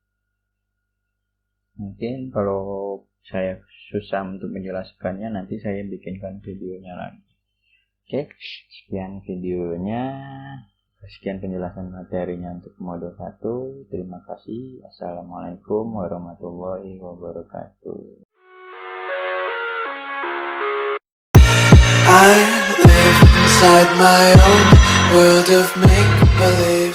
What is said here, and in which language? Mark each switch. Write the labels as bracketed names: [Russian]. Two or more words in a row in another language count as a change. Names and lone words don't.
[Indonesian] Mungkin kalau saya susah untuk menjelaskannya, nanti saya bikinkan videonya lagi. Oke, sekian videonya. Sekian penjelasan materinya untuk modul 1. Terima kasih. [Arabic] السلام عليكم ورحمة الله وبركاته. [English] I live inside my own world of make-believe.